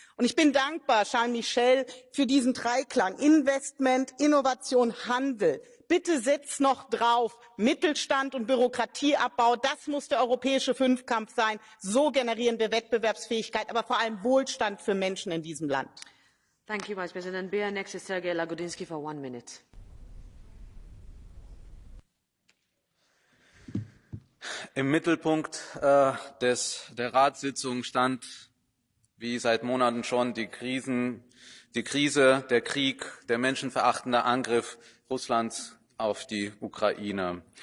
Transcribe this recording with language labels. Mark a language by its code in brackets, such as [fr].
[de] Und ich bin dankbar, Charles Michel, für diesen Dreiklang Investment, Innovation, Handel. Bitte setzt noch drauf Mittelstand und Bürokratieabbau. Das muss der europäische Fünfkampf sein. So generieren wir Wettbewerbsfähigkeit, aber vor allem Wohlstand für Menschen in diesem Land. [en] Thank you, Vice President Beer. Next is Sergej Lagodinsky for 1 minute. [de] Im Mittelpunkt der Ratssitzung stand, wie seit Monaten schon, die Krise, der Krieg, der menschenverachtende Angriff Russlands auf die Ukraine.